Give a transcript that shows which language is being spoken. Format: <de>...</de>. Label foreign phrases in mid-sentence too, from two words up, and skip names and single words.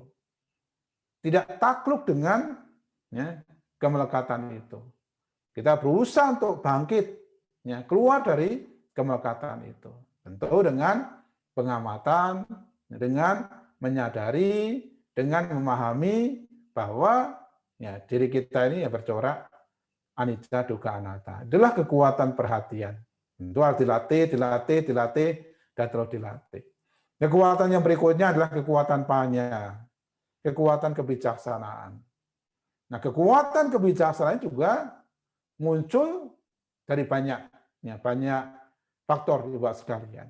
<id>Tidak takluk dengan ya, kemelekatan itu. Kita berusaha untuk bangkit, ya, keluar dari kemelekatan itu. Tentu dengan pengamatan, dengan menyadari, dengan memahami bahwa ya, diri kita ini ya bercorak</id> <pi>anicca, dukkha, anatta.</pi> <id>Itulah kekuatan perhatian. Itu harus dilatih, dan terus dilatih. Kekuatan yang berikutnya adalah kekuatan panya, kekuatan kebijaksanaan. Nah, kekuatan kebijaksanaan juga muncul dari banyak faktor, Ibu sekalian.</id>